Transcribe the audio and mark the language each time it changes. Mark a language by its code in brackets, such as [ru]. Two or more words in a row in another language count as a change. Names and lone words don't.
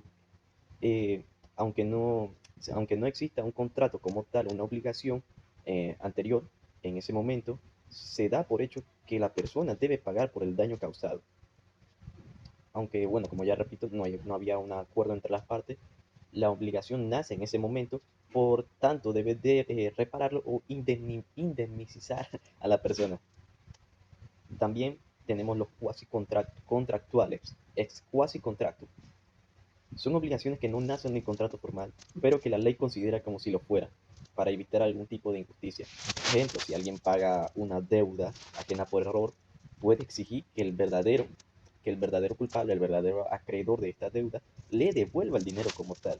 [es] eh, aunque no, aunque no exista un contrato como tal, una obligación anterior, en ese momento, se da por hecho que la persona debe pagar por el daño causado. Aunque, bueno, como ya repito, no había un acuerdo entre las partes, la obligación nace en ese momento, por tanto debe de repararlo o indemnizar a la persona. También tenemos los cuasi contractuales, [la] ex quasi contractu. [es] Son obligaciones que no nacen en el contrato formal, pero que la ley considera como si lo fuera, para evitar algún tipo de injusticia. Por ejemplo, si alguien paga una deuda ajena por error, puede exigir que el verdadero culpable, el verdadero acreedor de esta deuda, le devuelva el dinero como tal.